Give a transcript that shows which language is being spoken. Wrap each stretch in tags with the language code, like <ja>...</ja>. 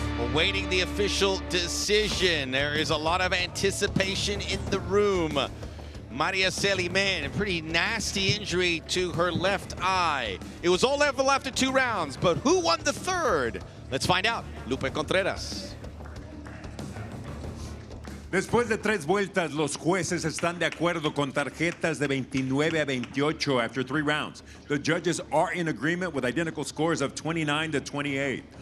<en>Awaiting the official decision. There is a lot of anticipation in the room. Maria Seliman, a pretty nasty injury to her left eye. It was all level after 2 rounds, but who won the 3rd? Let's find out. Lupe Contreras.</en> <es>Después de 3 vueltas, los jueces están de acuerdo con tarjetas de 29-28</es> <en>after 3 rounds. The judges are in agreement with identical scores of 29-28.</en>